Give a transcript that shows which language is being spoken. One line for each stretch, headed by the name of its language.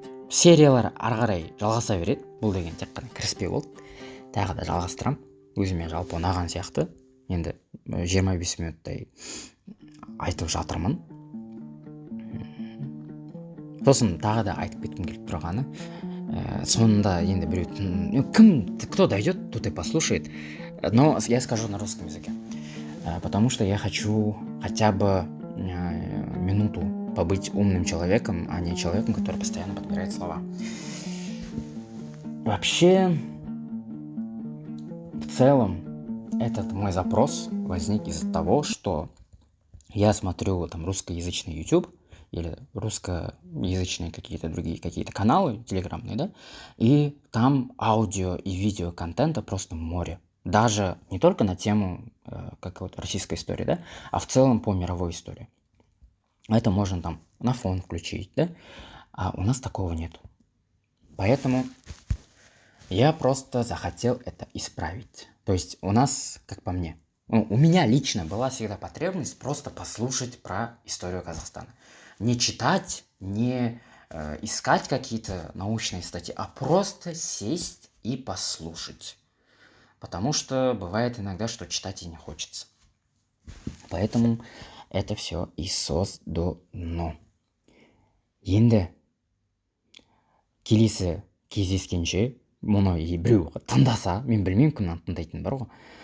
Kazakh: Сериялар ары қарай жалғаса береді. Бұл деген тек қана кіріспе болды. Тағы да жалғастырам. Өзіме жалпы ұнаған сияқты. Енді 25 минуттай айтып жатырмын. Сосын тағы да айтып кеткім келіп тұрғаны. Соңында енді біреу,
Russian: кто дойдет, тот и послушает. Но я скажу на русском языке. Потому что я хочу хотя бы минуту побыть умным человеком, а не человеком, который постоянно подбирает слова. Вообще, в целом, этот мой запрос возник из-за того, что я смотрю русскоязычный YouTube, или русскоязычные какие-то другие какие-то каналы телеграмные, да, и там аудио и видео контента просто море. Даже не только на тему как вот российской истории, да, а в целом по мировой истории. Это можно там на фон включить, да, а у нас такого нет. Поэтому я просто захотел это исправить. То есть у нас, как по мне, у меня лично была всегда потребность просто послушать про историю Казахстана. Не читать, не искать какие-то научные статьи, а просто сесть и послушать. Потому что бывает иногда, что читать и не хочется. Поэтому это все и создано.
Kazakh: Енді келесі кездескенше мұны біреу тыңдаса, мен білмеймін кімнен тыңдайтыны бар ғой.